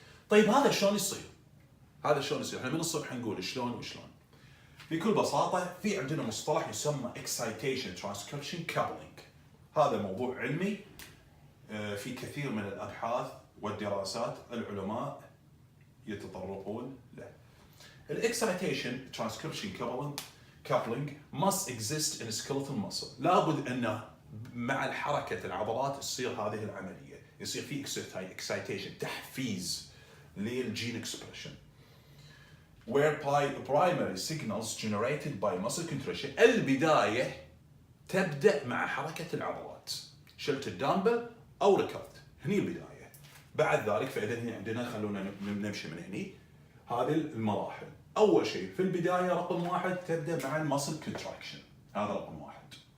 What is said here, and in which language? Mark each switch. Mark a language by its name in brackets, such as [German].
[Arabic] طيب هذا شلون يصير؟ احنا من الصبح نقول شلون وشلون. بكل بساطه في عندنا مصطلح يسمى excitation transcription coupling. هذا موضوع علمي في كثير من الابحاث والدراسات العلماء يتطرقون له. [English] الاكسايتيشن ترانسكريبشن coupling must exist in skeletal muscle. [Arabic] لابد انه مع الحركه العضلات تصير هذه العمليه، يصير في excitation تحفيز للجين [English] اكسبريشن whereby primary signals generated by muscle contraction. [Arabic] البداية تبدأ مع حركة العضلات، شلت الدامبل أو ركضت، هني البداية. بعد ذلك فإذا هنا عندنا، خلونا نمشي من هني هذه المراحل. أول شيء في البداية رقم واحد تبدأ مع المسل كونتراكشن، هذا رقم واحد.